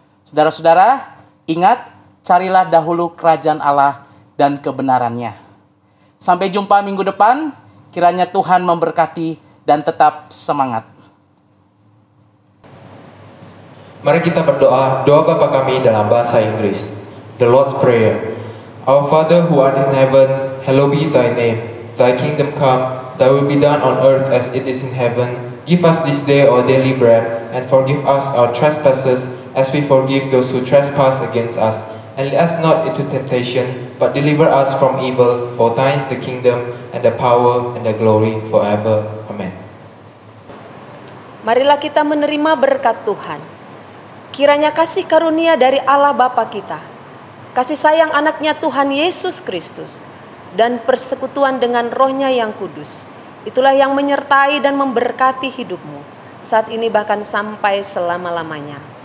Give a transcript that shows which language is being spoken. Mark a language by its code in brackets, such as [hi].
[id] Saudara-saudara, ingat, carilah dahulu kerajaan Allah dan kebenarannya. Sampai jumpa minggu depan, kiranya Tuhan memberkati dan tetap semangat. Mari kita berdoa, doa Bapa kami dalam bahasa Inggris. [en] The Lord's Prayer. Our Father who art in heaven, hallowed be thy name. Thy kingdom come, thy will be done on earth as it is in heaven. Give us this day our daily bread, and forgive us our trespasses as we forgive those who trespass against us. And lead us not into temptation, but deliver us from evil. For thine is the kingdom, and the power, and the glory forever. Amen. [id] Marilah kita menerima berkat Tuhan. Kiranya kasih karunia dari Allah Bapa kita, kasih sayang anaknya Tuhan Yesus Kristus, dan persekutuan dengan Roh-Nya yang kudus, itulah yang menyertai dan memberkati hidupmu, saat ini bahkan sampai selama-lamanya.